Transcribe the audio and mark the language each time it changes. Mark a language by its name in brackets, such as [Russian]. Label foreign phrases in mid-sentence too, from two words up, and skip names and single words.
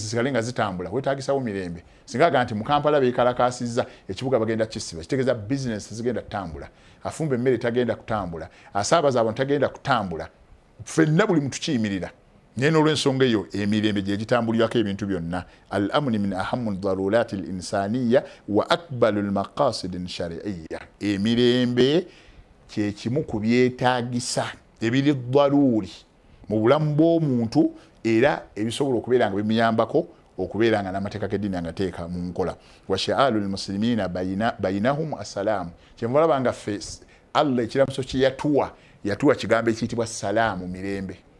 [Ganda] zikale nga zitambula wetaagisawo mirembe singa nti mu Kampala beekalakaasizza ekibuga bagenda kisiba kitegeeza bizinesi zigenda kutambula afumba emmere tagenda kutambula asaabaza abantu tagenda kutambula ffenna buli muntu kiyimirira naye n'olw'ensonga eyo emirembe gye gitambulirako ebintu byonna [Arabic] الأمن من أهم ضروريات الإنسانية وأكبر المقاصد الشرعية [Ganda] emirembe kye kimu ku byetaagisa ebiri daruri mu bulamu bw'omuntu era ebisobola okubeera nga bimuyambako okubeera nga n'amateeka g'eddiini agateeka mu nkola [Arabic] وشعار المسلمين بينهم السلام [Ganda] kyenva olaba nga ffe Allah ekiramuso kye yatuwa kigambo ekiyitibwa salaamu mirembe